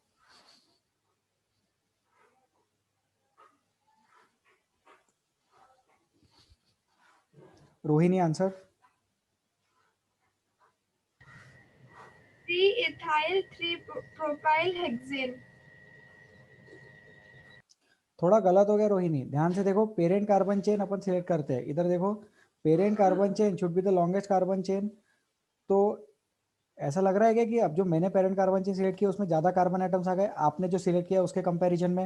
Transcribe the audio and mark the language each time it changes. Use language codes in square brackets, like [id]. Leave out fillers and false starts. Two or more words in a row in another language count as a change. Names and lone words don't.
[hi] रोहिणी आंसर। [en] 3-ethyl 3-propyl hexane। [hi] थोड़ा गलत हो गया रोहिणी, ध्यान से देखो। [en] parent carbon chain [hi] अपन सिलेक्ट करते हैं, इधर देखो [en] parent carbon chain should be the longest carbon chain. [hi] तो ऐसा लग रहा है क्या कि अब जो मैंने [en] parent carbon chain [hi] सिलेक्ट किया उसमें ज्यादा [en] carbon atoms [hi] आ गए आपने जो सिलेक्ट किया उसके कंपैरिजन में?